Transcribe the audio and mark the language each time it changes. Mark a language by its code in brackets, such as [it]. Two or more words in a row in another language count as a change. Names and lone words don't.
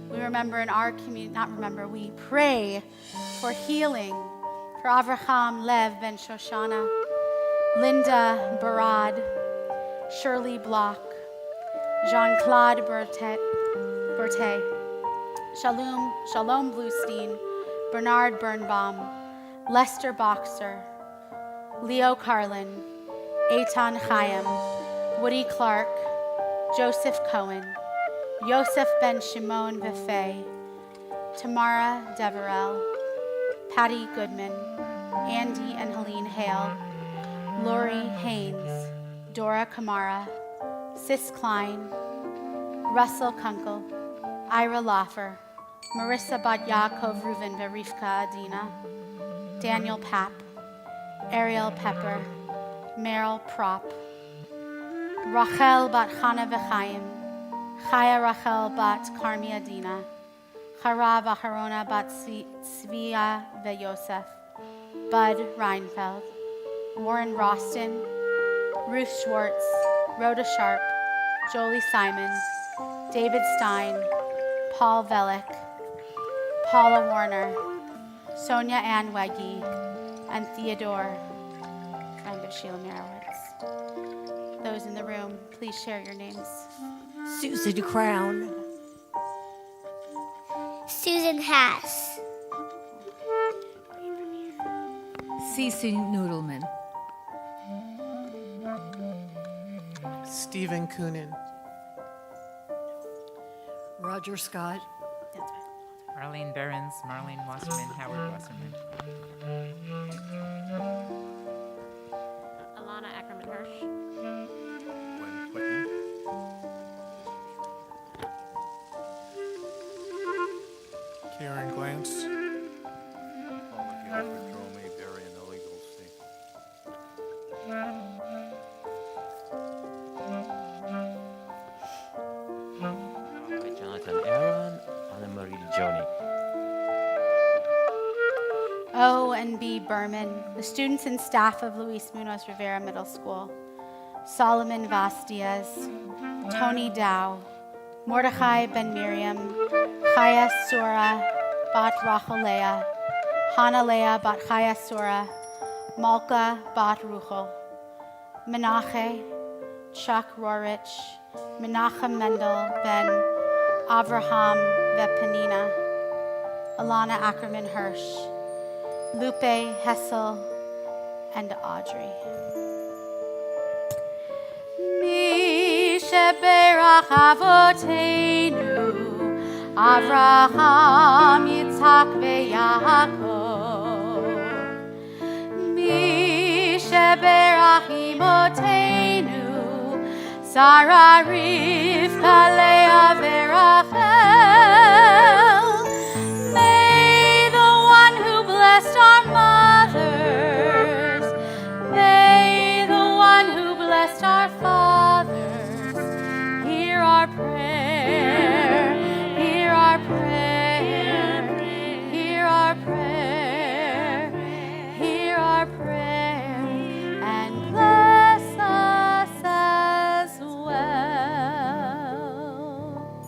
[en] remember in our community, we pray for healing for Avraham Lev ben Shoshana, Linda Barad, Shirley Block, Jean-Claude Berthet, Shalom Bluestein, Bernard Birnbaum, Lester Boxer, Leo Carlin, Eitan Chaim, Woody Clark, Joseph Cohen, Yosef Ben Shimon Buffet, Tamara Deverell, Patty Goodman, Andy and Helene Hale, Lori Haynes, Dora Kamara, Sis Klein, Russell Kunkel, Ira Loffer, Marissa Bat Yaakov Reuven Verifka Adina, Daniel Papp, Ariel Pepper, Meryl Prop, Rachel Bat Chana V'Chaim, Chaya Rachel Bat Carmi Adina, Harav Aharona Bat Svia Veyosef, Bud Reinfeld, Warren Roston, Ruth Schwartz, Rhoda Sharp, Jolie Simon, David Stein, Paul Velick, Paula Warner, Sonia Ann Wegge, and Theodore, friend of Sheila Merowitz. Those in the room, please share your names. Susan Crown. Susan Haas. Cece Noodleman. Stephen Coonan. Roger Scott. Marlene Behrens, Marlene Wasserman, Howard Wasserman. Alana Ackerman Hirsch. Gwen Whitten. Karen Glantz. Paul McGill, Dromey, Barry, and Ellie Goldstein. Jonathan Aaron, Anna Marie Joni. O and B Berman, the students and staff of Luis Munoz Rivera Middle School. Solomon Vas Diaz, Tony Dow, Mordechai Ben Miriam, Chaya Sura Bat Rachel Leah, Hannah Leah Bat Chaya Sura, Malka Bat Ruchel, Menachem, Chuck Rorich, Menachem Mendel Ben Avraham Vepenina, Alana Ackerman Hirsch, Lupe Hessel, and Audrey. [he] מי שברך אבותינו, אברהם, יצחק, ויעקב. מי שברך אמותינו, שרה, רבקה, לאה, ורחל. [en] May the one who blessed our mothers, may the one who blessed our fathers, hear our prayer, hear our prayer, hear our prayer, hear our prayer, and bless us as well.